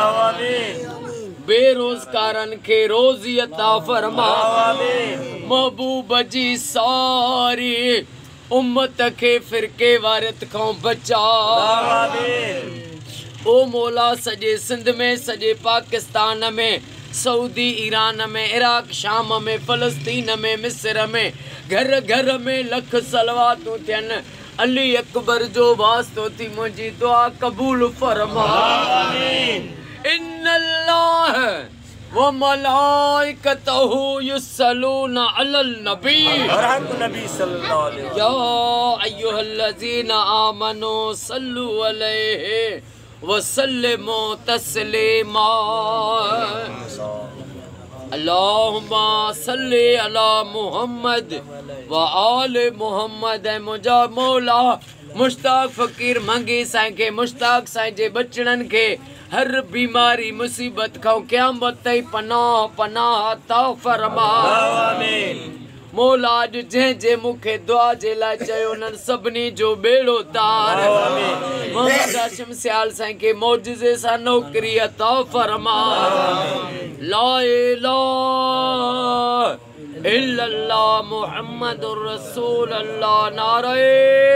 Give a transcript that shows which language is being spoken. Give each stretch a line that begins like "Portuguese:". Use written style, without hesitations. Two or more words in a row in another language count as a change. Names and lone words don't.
Sindhi: बेरोज़गारनि खे रोज़ी अता फरमा महबूब जी सारी उम्मत खे फ़िरके वारियत खां बचा ओ मौला सॼे सिंध में सॼे पाकिस्तान में सऊदी ईरान में इराक शाम में फ़लस्तीन में मिस्र में घर घर में लख सलवातूं थियनि अली अकबर जो वास्तो थी मुंहिंजी दुआ क़बूल फरमा
Arabic: إن الله وملائكته يصلون على النبي صلى الله عليه يا أيها الذين آمنوا صلوا عليه وسلموا تسليما اللهم صل على محمد وآل محمد
Sindhi: मुंहिंजा मौला मुश्ताक फ़कीर मंगी साईं के मुश्ताक साईं जे बचड़नि खे हर बीमारी मुसीबत खां क़यामत ताईं पनाह पनाह अता फरमा मौला अॼु जंहिं मूंखे दुआ जे लाइ चयो उन्हनि सभिनी जो बेड़ो तार मोहम्मद हाशिम सियाल साईं के मौजज़े सां नौकरी अता फरमा
Arabic: لا إله إلا الله محمد رسول الله
Sindhi: नारे